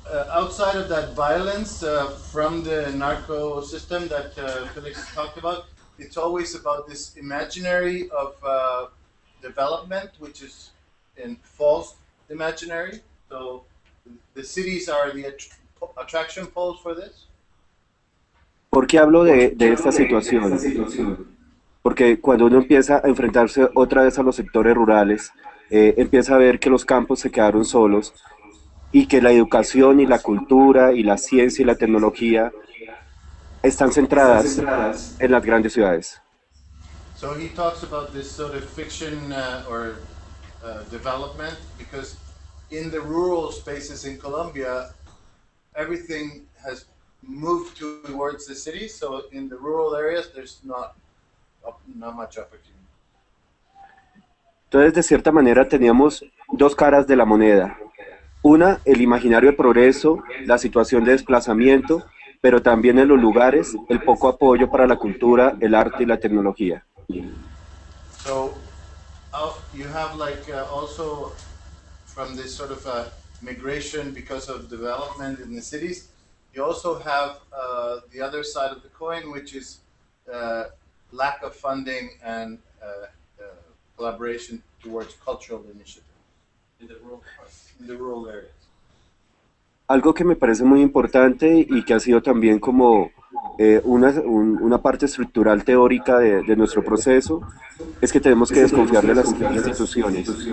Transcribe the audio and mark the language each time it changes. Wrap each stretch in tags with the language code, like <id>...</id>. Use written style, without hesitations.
<en>Outside of that violence from the narco system that Felix talked about, it's always about this imaginary of development, which is in false imaginary. So the cities are the attraction poles for this.</en> <es>¿Por qué hablo de esta situación? Porque cuando uno empieza a enfrentarse otra vez a los sectores rurales, empieza a ver que los campos se quedaron solos y que la educación y la cultura y la ciencia y la tecnología están centradas en las grandes ciudades.</es> <en>So he talks about this sort of fiction or development because in the rural spaces in Colombia, everything has moved towards the cities. So in the rural areas, there's not much opportunity.</en> <es>Entonces, de cierta manera, teníamos dos caras de la moneda. Una, el imaginario de progreso, la situación de desplazamiento, pero también en los lugares el poco apoyo para la cultura, el arte y la tecnología.</es> <en>So you have like also from this sort of migration because of development in the cities, you also have the other side of the coin, which is lack of funding and collaboration towards cultural initiatives in the rural parts. in the rural areas.</en> <es>Algo que me parece muy importante y que ha sido también como una parte estructural teórica de nuestro proceso es que tenemos que desconfiar de las instituciones.</es>